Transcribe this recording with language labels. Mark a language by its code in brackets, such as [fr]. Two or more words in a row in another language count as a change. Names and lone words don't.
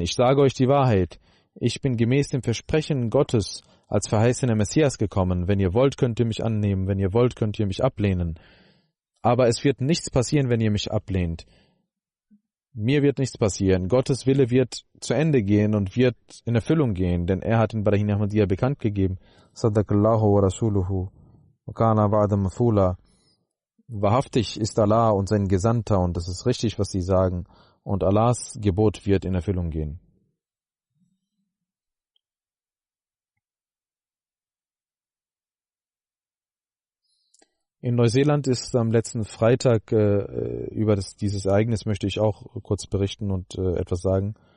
[de] Ich sage euch die Wahrheit. Ich bin gemäß dem Versprechen Gottes als verheißener Messias gekommen. Wenn ihr wollt, könnt ihr mich annehmen. Wenn ihr wollt, könnt ihr mich ablehnen. Aber es wird nichts passieren, wenn ihr mich ablehnt. Mir wird nichts passieren. Gottes Wille wird zu Ende gehen und wird in Erfüllung gehen, denn er hat in Barahin Ahmadiyya bekannt gegeben: [ar] صدق الله ورسوله وكان بعد مفعولا. [de] Wahrhaftig ist Allah und sein Gesandter, und es ist richtig, was sie sagen, und Allahs Gebot wird in Erfüllung gehen. In Neuseeland ist am letzten Freitag, über dieses Ereignis möchte ich auch kurz berichten und etwas sagen.